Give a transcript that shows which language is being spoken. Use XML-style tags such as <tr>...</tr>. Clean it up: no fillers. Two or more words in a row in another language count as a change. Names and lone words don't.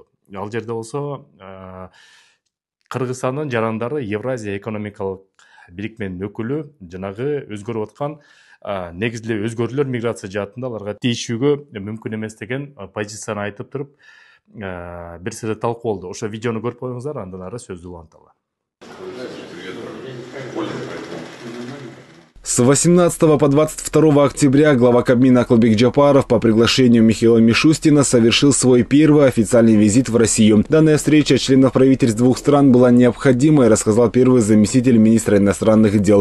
<ky>Ал жерде болсо Кыргызстандын жарандары Евразия экономикалык бирикменин өкүлү жанагы өзгөрүп аткан негизги өзгөрүүлөр миграция жаатында аларга тийишүүгө мүмкүн эмес деген позицияны айтып туруп бир сыйра талкуу болду. Ошо видеону көрүп коюңуздар, андан ары сөздү уланталы.</ky> <ru>С 18 по 22 октября глава Кабмина Акылбек Джапаров по приглашению Михаила Мишустина совершил свой первый официальный визит в Россию. Данная встреча членов правительств двух стран была необходимой, рассказал первый заместитель министра иностранных дел.</ru>